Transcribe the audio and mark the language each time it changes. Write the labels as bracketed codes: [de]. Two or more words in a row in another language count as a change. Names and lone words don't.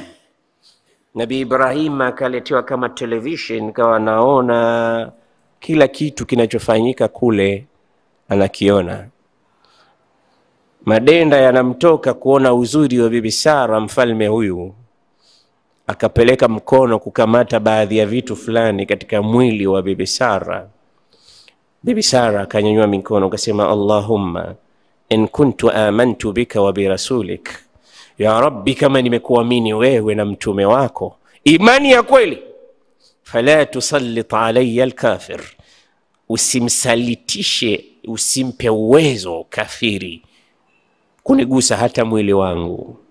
[sw] Nabii Ibrahim akaletewa kama television, kawa naona kila kitu kinachofanyika kule, anakiona. Madenda yanamtoka kuona uzuri wa bibi Sara. Mfalme huyu akapeleka mkono kukamata baadhi ya vitu fulani katika mwili wa bibi Sara. Bibi Sara akanyanyua mikono akasema, [ar] اللهم إن كنت آمنت بك وبرسولك, يا رب, [sw] kama nimekuamini wewe na mtume wako imani ya kweli, [ar] فلا تسلط علي الكافر, [sw] usimsalitishe, usimpe uwezo kafiri kunigusa hata mwili wangu.